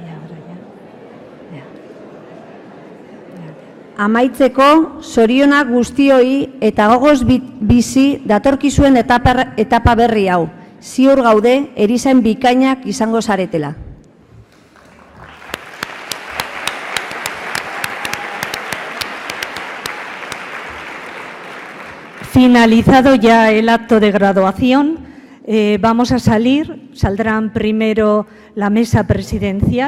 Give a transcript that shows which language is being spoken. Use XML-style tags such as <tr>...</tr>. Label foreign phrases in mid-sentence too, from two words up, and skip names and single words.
<es>Y ahora ya.</es> <eu>Amaitzeko, zorionak guztioi eta gogoz bizi datorkizuen etapa berri hau. Ziur gaude, erizain bikainak izango zaretela.</eu> <es>Finalizado ya el acto de graduación, vamos a saldrán primero la mesa presidencial,</es>